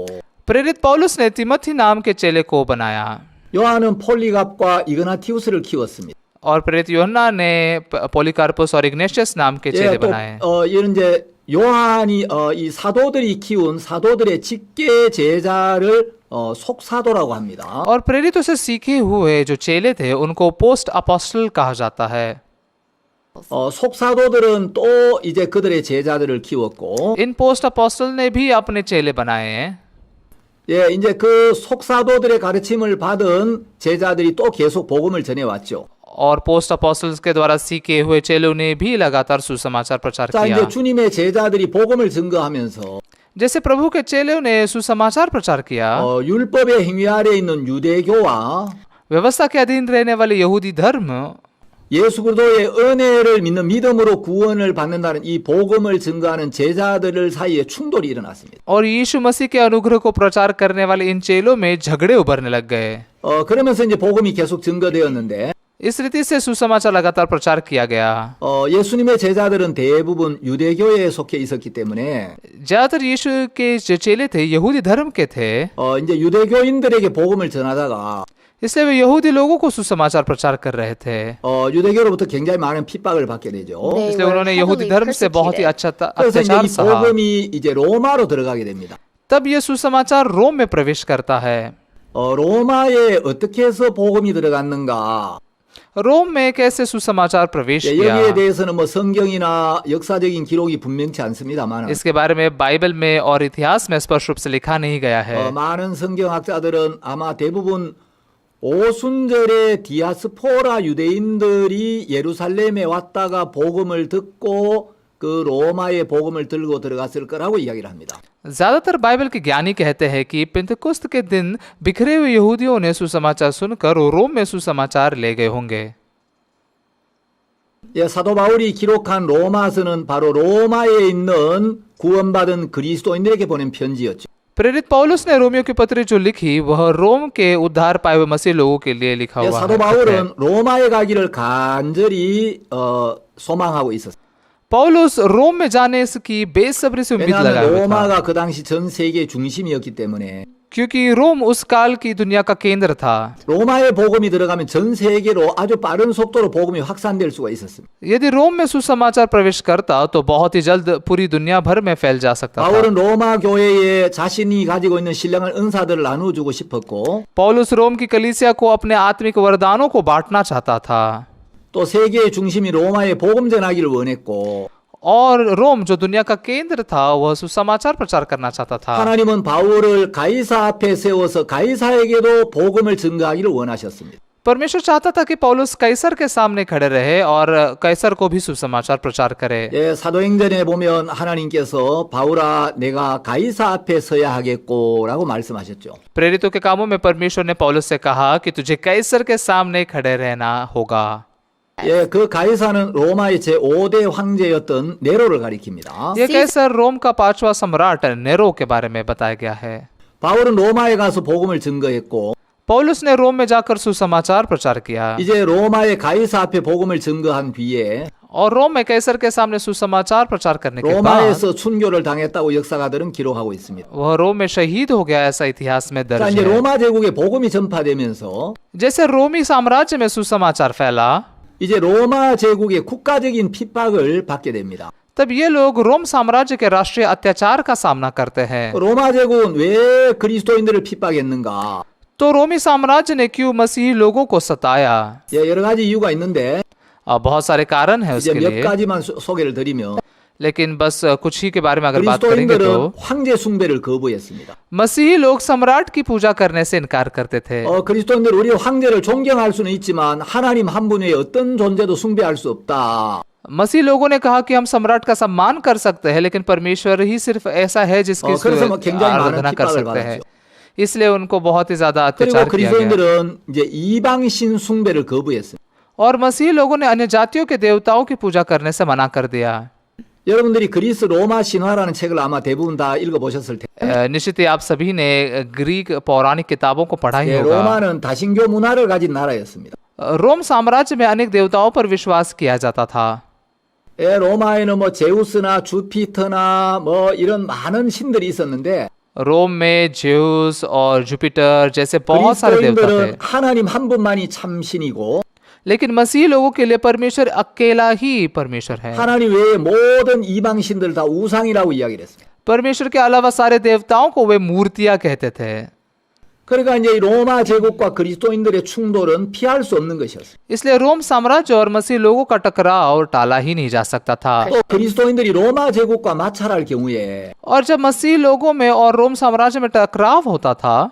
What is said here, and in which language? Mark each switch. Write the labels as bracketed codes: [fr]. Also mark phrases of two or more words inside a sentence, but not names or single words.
[hi] प्रेरित पौलुस ने तिमोथी नाम के चेले को बनाया [ko] 요한은 폴리갑과 이그나티우스를 키웠습니다. [hi] और प्रेरित यूहन्ना ने पोलिकार्पुस और इग्नेशियस नाम के चेले बनाए। [ko] 이런 이제 요한이 이 사도들이 키운 사도들의 직계 제자를 속사도라고 합니다. [hi] और प्रेरितों से सीखे हुए जो चेले थे उनको [en] post apostle [hi] कहा जाता है। [ko] 속사도들은 또 이제 그들의 제자들을 키웠고 [hi] इन [en] post apostle [hi] ने भी अपने चेले बनाए हैं। [ko] 예, 이제 그 속사도들의 가르침을 받은 제자들이 또 계속 복음을 전해왔죠. [hi] और [en] post apostles [hi] के द्वारा सीखे हुए चेलों ने भी लगातार सुसमाचार प्रचार [ko] 자, [hi] किया। [ko] 이제 주님의 제자들이 복음을 증거하면서 [hi] जैसे प्रभु के चेलों ने सुसमाचार प्रचार किया, [ko] 율법의 행위 아래 있는 유대교와 [hi] व्यवस्था के अधीन रहने वाले यहूदी धर्म [ko] 예수 그리스도의 은혜를 믿는 믿음으로 구원을 받는다는 이 복음을 증거하는 제자들 사이에 충돌이 일어났습니다. [hi] और यीशु मसीह के अनुग्रह को प्रचार करने वाले इन चेलों में झगड़े उभरने लग गए। [ko] 그러면서 이제 복음이 계속 증거되었는데 [hi] इस रीति से सुसमाचार लगातार प्रचार किया गया। [ko] 예수님의 제자들은 대부분 유대교에 속해 있었기 때문에 [hi] ज्यादातर यीशु के जो चेले थे यहूदी धर्म के थे, [ko] 이제 유대교인들에게 복음을 전하다가 [hi] इसलिए वे यहूदी लोगों को सुसमाचार प्रचार कर रहे थे। [ko] 유대교로부터 굉장히 많은 핍박을 받게 되죠. [hi] इसलिए उन्होंने यहूदी धर्म से बहुत ही अच्छा [ko] 그래서 이제 [hi] अत्याचार [ko] 이 [hi] सहा। [ko] 복음이 이제 로마로 들어가게 됩니다. [hi] तब ये सुसमाचार रोम में प्रवेश करता है। [ko] 로마에 어떻게 해서 복음이 들어갔는가? [hi] रोम में कैसे सुसमाचार प्रवेश [ko] 여기에 [hi] किया, [ko] 대해서는 뭐 성경이나 역사적인 기록이 분명치 않습니다만 [hi] इसके बारे में बाइबल में और इतिहास में स्पष्ट रूप से लिखा नहीं गया है। [ko] 많은 성경학자들은 아마 대부분 오순절에 디아스포라 유대인들이 예루살렘에 왔다가 복음을 듣고 그 로마의 복음을 들고 들어갔을 거라고 이야기를 합니다. [hi] ज्यादातर बाइबल के ज्ञानी कहते हैं कि पेंतकुस्त के दिन बिखरे हुए यहूदियों ने सुसमाचार सुनकर रोम में सुसमाचार ले गए होंगे। [ko] 사도 바울이 기록한 로마서는 바로 로마에 있는 구원받은 그리스도인들에게 보낸 편지였죠. [hi] प्रेरित पौलुस ने रोमियो की पत्री जो लिखी वह रोम के उद्धार पाए हुए मसीह लोगों के लिए लिखा हुआ [ko] 사도 [hi] है। [ko] 바울은 로마에 가기를 간절히 소망하고 있었어요. [hi] पौलुस रोम में जाने की बेसब्री से उम्मीद लगाए [ko] 왜냐하면 [hi] हुए था, [ko] 로마가 그 당시 전 세계의 중심이었기 때문에 [hi] क्योंकि रोम उस काल की दुनिया का केंद्र था। [ko] 로마에 복음이 들어가면 전 세계로 아주 빠른 속도로 복음이 확산될 수가 있었습니다. [hi] यदि रोम में सुसमाचार प्रवेश करता तो बहुत ही जल्द पूरी दुनिया भर में फैल जा सकता था। [ko] 바울은 로마 교회에 자신이 가지고 있는 신령한 은사들을 나누어주고 싶었고 [hi] पौलुस रोम की कलीसिया को अपने आत्मिक वरदानों को बांटना चाहता था, [ko] 또 세계의 중심이 로마에 복음 전하기를 원했고 [hi] और रोम जो दुनिया का केंद्र था वह सुसमाचार प्रचार करना चाहता था। [ko] 하나님은 바울을 가이사 앞에 세워서 가이사에게도 복음을 증거하기를 원하셨습니다. [hi] परमेश्वर चाहता था कि पौलुस कैसर के सामने खड़े रहे और कैसर को भी सुसमाचार प्रचार करे। [ko] 사도행전에 보면 하나님께서 바울아 내가 가이사 앞에 서야 하겠고라고 말씀하셨죠. [hi] प्रेरितों के कामों में परमेश्वर ने पौलुस से कहा कि तुझे कैसर के सामने खड़े रहना होगा। [ko] 그 가이사는 로마의 제5대 황제였던 네로를 가리킵니다. [hi] ये कैसर रोम का 5वां सम्राट नेरो के बारे में बताया गया है। [ko] 바울은 로마에 가서 복음을 증거했고 [hi] पौलुस ने रोम में जाकर सुसमाचार प्रचार किया [ko] 이제 로마의 가이사 앞에 복음을 증거한 뒤에 [hi] और रोम में कैसर के सामने सुसमाचार प्रचार करने के बाद [ko] 로마에서 순교를 당했다고 역사가들은 기록하고 있습니다. [hi] वह रोम में शहीद हो गया, ऐसा इतिहास में [ko] 그러니까 [hi] दर्ज [ko] 이제 [hi] है। [ko] 로마 제국에 복음이 전파되면서 [hi] जैसे रोमी साम्राज्य में सुसमाचार फैला, [ko] 이제 로마 제국의 국가적인 핍박을 받게 됩니다. [hi] तब ये लोग रोम साम्राज्य के राष्ट्रीय अत्याचार का सामना करते हैं। [ko] 로마 제국은 왜 그리스도인들을 핍박했는가? [hi] तो रोमी साम्राज्य ने क्यों मसीही लोगों को सताया? [ko] 여러 가지 이유가 있는데 [hi] बहुत सारे कारण है [ko] 이제 [hi] उसके [ko] 몇 [hi] लिए, [ko] 가지만 소개를 드리면 [hi] लेकिन बस कुछ ही के बारे में अगर बात करेंगे [ko] 그리스도인들은 [hi] तो [ko] 황제 숭배를 거부했습니다. [hi] मसीही लोग सम्राट की पूजा करने से इनकार करते थे। [ko] 그리스도인들 우리 황제를 존경할 수는 있지만 하나님 한 분 외에 어떤 존재도 숭배할 수 없다. [hi] मसीह लोगों ने कहा कि हम सम्राट का सम्मान कर सकते हैं, लेकिन परमेश्वर ही सिर्फ ऐसा है जिसकी [ko] 그래서 뭐 굉장히 많은 [hi] आराधना कर [ko] 핍박을 [hi] सकते हैं। [ko] 받았죠. [hi] इसलिए उनको बहुत ही ज्यादा [ko] 그리고 [hi] अत्याचार किया गया। [ko] 그리스도인들은 이제 이방신 숭배를 거부했습니다. [hi] और मसीह लोगों ने अन्य जातियों के देवताओं की पूजा करने से मना कर दिया। [ko] 여러분들이 그리스 로마 신화라는 책을 아마 대부분 다 읽어보셨을 텐데 [hi] निश्चित ही आप सभी ने ग्रीक पौराणिक किताबों को पढ़ा ही होगा। [ko] 로마는 다신교 문화를 가진 나라였습니다. [hi] रोम साम्राज्य में अनेक देवताओं पर विश्वास किया जाता था। [ko] 로마에는 뭐 제우스나 주피터나 뭐 이런 많은 신들이 있었는데 [hi] रोम में जेउस और जुपिटर जैसे बहुत सारे देवता थे, [ko] 그리스도인들은 하나님 한 분만이 참 신이고 [hi] लेकिन मसीह लोगों के लिए परमेश्वर अकेला ही परमेश्वर है। [ko] 하나님 외에 모든 이방 신들 다 우상이라고 이야기를 했습니다. [hi] परमेश्वर के अलावा सारे देवताओं को वे मूर्तियां कहते थे। [ko] 그러니까 이제 이 로마 제국과 그리스도인들의 충돌은 피할 수 없는 것이었어요. [hi] इसलिए रोम साम्राज्य और मसीह लोगों का टकराव टाला ही नहीं जा सकता था। [ko] 또 그리스도인들이 로마 제국과 마찰할 경우에 [hi] और जब मसीह लोगों में और रोम साम्राज्य में टकराव होता था,